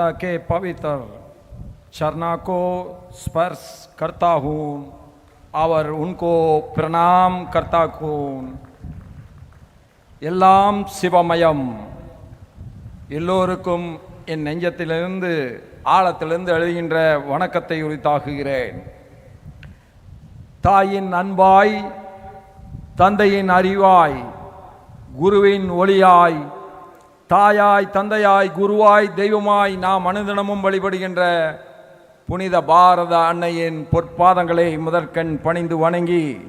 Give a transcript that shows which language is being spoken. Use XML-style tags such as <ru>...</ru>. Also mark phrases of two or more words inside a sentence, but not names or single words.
<hi>के पवित्र चरणों को स्पर्श करता हूँ और उनको प्रणाम करता हूँ.</hi> <ta>எல்லாம் சிவமயம். எல்லோருக்கும் என் நெஞ்சத்திலிருந்து ஆழத்திலிருந்து எழுதுகின்ற வணக்கத்தை உரித்தாக்குகிறேன். தாயின் அன்பாய், தந்தையின் அறிவாய், குருவின் ஒளியாய், தாயாய், தந்தையாய், குருவாய், தெய்வமாய் நாம் அனுதினமும் வழிபடுகின்ற புனித பாரத அன்னையின் பொற்பாதங்களை முதற்கண் பணிந்து வணங்கி</ta>